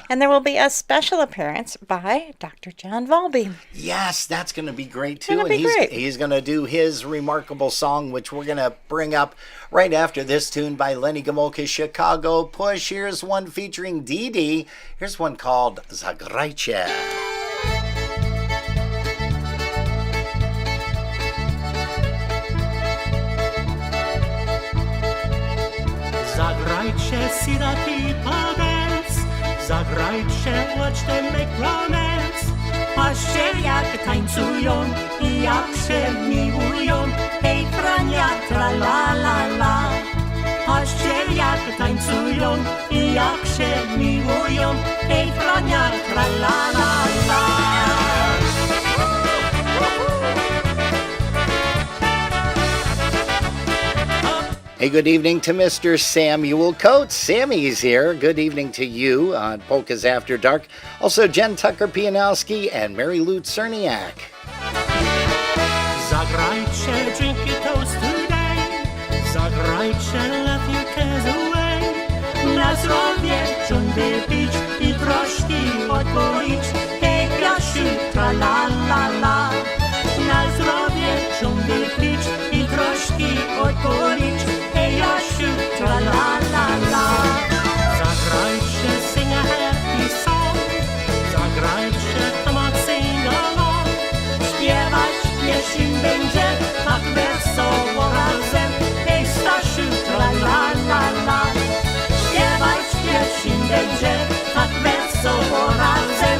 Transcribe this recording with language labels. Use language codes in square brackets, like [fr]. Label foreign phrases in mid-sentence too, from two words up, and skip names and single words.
[en] And there will be a special appearance by Dr. John Volby. Yes, that's going to be great too. Gonna be great. He's going to do his remarkable song, which we're going to bring up right after this tune by Lenny Gomolka's Chicago Push. Here's one featuring Dee Dee. Here's one called Zagrajcie. [pl] Zagrajcie sirati dance, zagrajcie, [en] watch them make romance. [pl] Patrzcie jak tańcują i jak się miłują, hej frania tra la la la. Patrzcie jak tańcują i jak się miłują, hej frania tra la la la. [en] Hey, good evening to Mr. Samuel Coates. Sammy's here. Good evening to you on Polkas After Dark. Also, Jen Tucker-Pianowski and Mary Lou Cerniak. Zagrajcie, drink your toast today. Zagrajcie, let your cares away. [pl] Na zdrowie ciągle pić i troszki odpolić. Hej, Krasiu, tra la la la. Na zdrowie ciągle pić i troszki odpolić. Hej, Jasiu, tra la la la. Zagrajcie, [en] sing a happy song. Zagrajcie, come on, sing along. [pl] Śpiewać pieśń będzie tak wesoło razem. Hej, Stasiu, tra la la la. Śpiewać pieśń będzie tak wesoło razem.